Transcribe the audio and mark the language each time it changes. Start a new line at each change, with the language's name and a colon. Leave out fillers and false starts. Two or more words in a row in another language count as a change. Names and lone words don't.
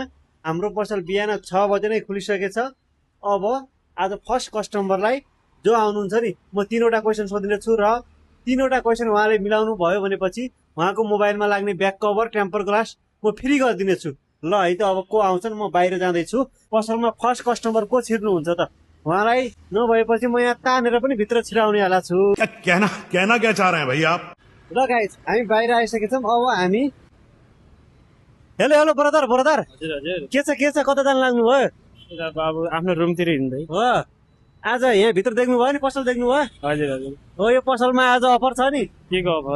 Nepali: हाम्रो पसल बिहान 6 बजे नै खुलिसकेछ। अब आज
English: first customerलाई
Nepali: जो आउनुहुन्छ नि म 3वटा क्वेसन सोधिनेछु र 3वटा क्वेसन उहाँले मिलाउनु भयो भनेपछि उहाँको मोबाइलमा लाग्ने
English: back cover temper glass
Nepali: म फ्री गरिदिनेछु। ल है त अब को आउँछन् म बाहिर जाँदैछु। पसलमा
English: first customer
Nepali: को छिर्नुहुन्छ त उहाँलाई नभएपछि म यहाँ तानेर पनि भित्र छिराउने वाला छु।
Hindi: कहना क्या चाह रहे हैं भाई आप?
Nepali: ल गाइस हामी बाहिर आइसकेछौँ। अब हामी
English: hello hello brother brother
Nepali: हजुर हजुर के छ कता जान लाग्नु भयो? बाबु आफ्नो रुमतिर हिँड्दै। हो आज यहाँ भित्र देख्नु भयो नि पसल देख्नु भयो? हजुर हजुर हो यो पसलमा आज अफर छ नि। के को अफर?